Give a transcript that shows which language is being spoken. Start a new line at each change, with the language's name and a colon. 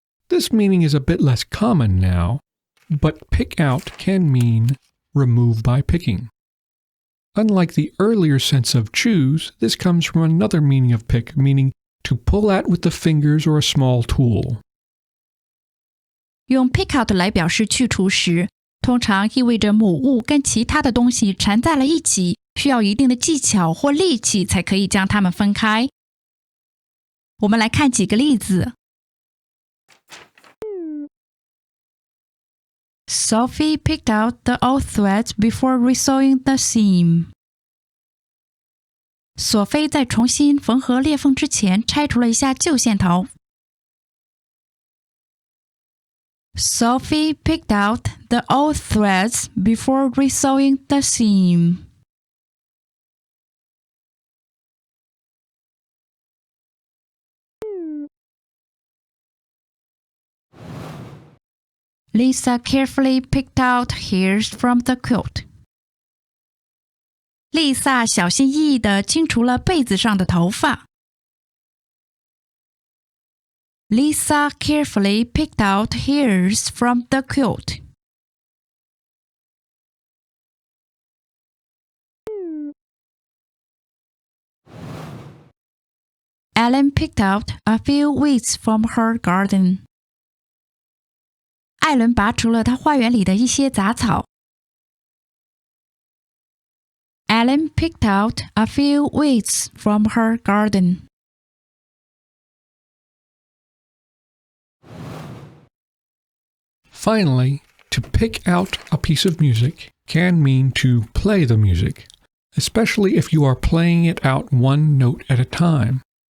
English: This meaning is a bit less common now, but pick out can mean remove by picking. Unlike the earlier sense of choose, this comes from another meaning of pick, meaning to pull at with the fingers or a small tool.
Chinese: 用 pick out 来表示去除时，通常意味着某物跟其他的东西缠在了一起，需要一定的技巧或力气才可以将它们分开。我们来看几个例子。
English: Sophie picked out the old threads before resewing the seam.
Chinese: 索菲在重新缝合裂缝之前拆除了一下旧线头。
English: Sophie picked out the old threads before resewing the seam. Lisa carefully picked out hairs from the quilt.
Chinese: 丽萨小心翼翼地清除了被子上的头发。
English: Lisa carefully picked out hairs from the quilt. Ellen picked out a few weeds from her garden.
Chinese: 艾伦拔除了他花园里的一些杂草。
English: Ellen picked out a few weeds from her garden. Finally, to pick out a piece of music can mean to play the music, especially if you are playing it out one note at a time.